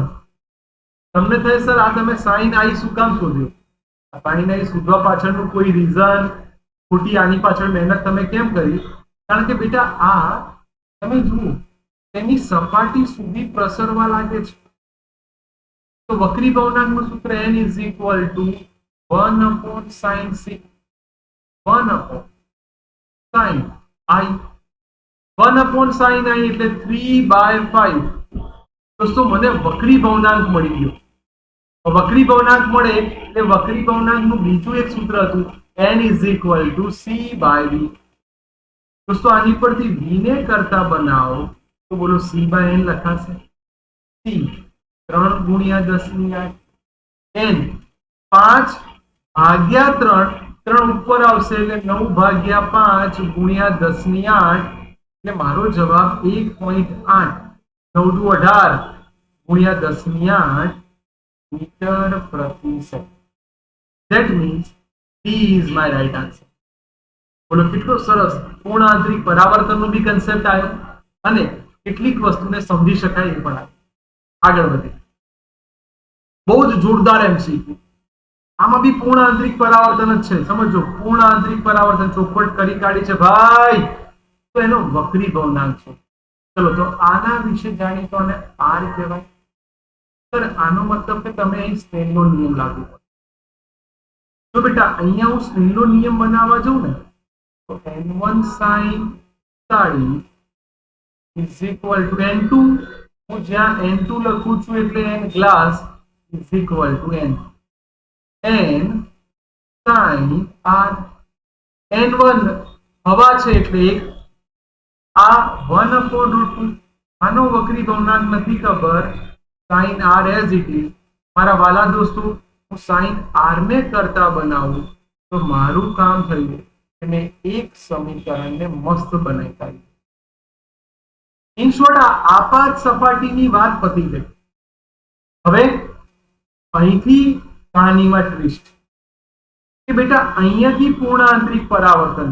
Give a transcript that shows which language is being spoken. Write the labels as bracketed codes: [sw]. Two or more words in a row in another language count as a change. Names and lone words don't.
[gu] તમને થાય સર આ તમે sin i શું કામ શોધ્યો? sin i શોધવા પાછળનું કોઈ રીઝન, ખોટી આની પાછળ મહેનત તમે કેમ કરી? કારણ કે બેટા આ તમે જુઓ તેની સપાટી સુધી પ્રસરવા લાગે છે. તો વક્રી ભવનાંકનું સૂત્ર [en] n is equal to 1/sin c, [gu] 1/sin i. 1/sin i એટલે 3/5. દોસ્તો મને વક્રી ભવનાંક મળી ગયો. વક્રી ભવનાંક મળે એટલે વક્રી ભવનાંકનું બીજું એક સૂત્ર હતું [en] n is equal to c/d. [gu] દોસ્તો આની પરથી v ને કરતા બનાવો તો બોલો c/n લખાશે. c 3 ગુણ્યા 10⁸, n 5 ભાગ્યા 3, 3 ઉપર આવશે એટલે 9 ભાગ્યા 5 ગુણ્યા 10⁸, એટલે મારો જવાબ 1.8, 9 દુ 18 ગુણ્યા 10⁸ મીટર પ્રતિ સેકન્ડ. [en] That means D is my right answer. [gu] બોલો કેટલો સરસ પૂર્ણ આંતરિક પરાવર્તનનો બી કન્સેપ્ટ આવ્યો અને કેટલીક વસ્તુને સમજી શકાય એ પણ આવ્યું. આગળ વધે બહુ જ જોરદાર એમસીક્યુ. આમાં બી પૂર્ણ આંતરિક પરાવર્તન જ છે. સમજો પૂર્ણ આંતરિક પરાવર્તન ચોખવટ કરી કાઢી છે ભાઈ, તો એનો વક્રી ભવનાંક છે. ચલો તો આના વિશે જાણી તો આને આર કહેવાય. સર આનો મતલબ કે તમે અહીં સ્નેલનો નિયમ લાગુ કરો. તો બેટા અહીંયા હું સ્નેલનો નિયમ બનાવવા જાઉં ને તો [en] n1 sin 40 is equal to n2. [gu] હું જ્યાં n2 લખું છું એટલે n ગ્લાસ [en] is equal to n sin r. [gu] n1 હવા છે એટલે એક, આ 1/√2. આનો વક્રી ભવનાંક નથી ખબર, [en] sin r as it is. [gu] મારા વાલા દોસ્તો હું sin r ને કરતા બનાવું તો મારું કામ થયું કે મેં એક સમીકરણને મસ્ત બનાવી કાઢ્યું. [en] in short [gu] આ આપાત સપાટીની વાત પતી ગઈ. હવે અહીંથી કહાનીમાં ટ્વિસ્ટ કે બેટા અહીંયાથી પૂર્ણ આંતરિક પરાવર્તન.